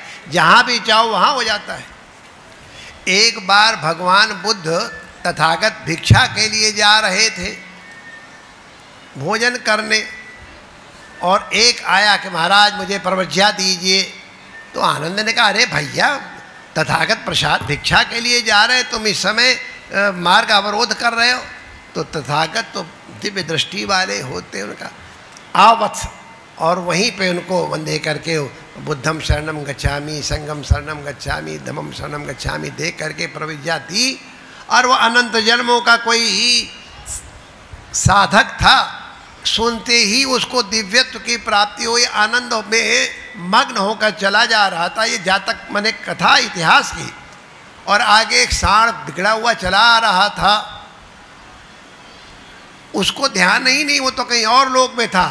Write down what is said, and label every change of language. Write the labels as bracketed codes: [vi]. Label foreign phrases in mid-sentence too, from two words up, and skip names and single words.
[hi] जहाँ भी चाहो वहाँ हो जाता है। एक बार भगवान बुद्ध तथागत भिक्षा के लिए जा रहे थे भोजन करने, और एक आया कि महाराज मुझे प्रवज्ञा दीजिए। तो आनंद ने कहा, अरे भैया तथागत प्रसाद भिक्षा के लिए जा रहे, तुम इस समय मार्ग अवरोध कर रहे हो। तो तथागत तो दिव्य दृष्टि वाले होते, उनका आओ वत्स, और वहीं पे उनको वंदे करके [pi] बुद्धम शरणम गच्छामि, संगम शरणम गच्छामि, धम्मम शरणम गच्छामि [hi] दे करके प्रविज्ञा दी। और वो अनंत जन्मों का कोई साधक था, सुनते ही उसको दिव्यत्व की प्राप्ति हुई, आनंद में मग्न होकर चला जा रहा था। ये जातक मैंने कथा इतिहास की। और आगे एक सांड बिगड़ा हुआ चला आ रहा था, उसको ध्यान ही नहीं, वो तो कहीं और लोक में था।